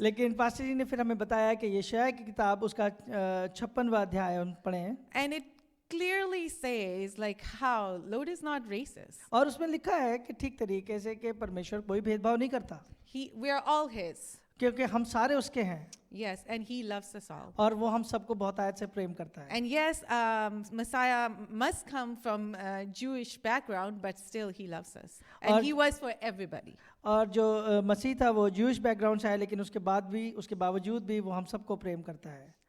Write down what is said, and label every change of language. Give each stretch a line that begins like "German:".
Hindi: लेकिन पास्टर जी ने फिर हमें बताया कि यशायाह की किताब उसका 56वां अध्याय हम पढ़े हैं.
English: And it clearly says like how Lord is not racist.
Hindi: और उसमें लिखा है कि ठीक तरीके से कि परमेश्वर कोई भेदभाव नहीं करता.
English: We are all His.
Hindi: क्योंकि हम सारे उसके हैं.
English: Yes, and He loves us all.
Hindi: और वो हम सबको बहुत आयत से प्रेम करता है.
English: And yes, Messiah must come from Jewish background, but still He loves us. And He was for everybody.
Hindi: और जो मसीह था वो ज्यूइश बैकग्राउंड से है, लेकिन उसके बावजूद भी वो हम सबको प्रेम करता है.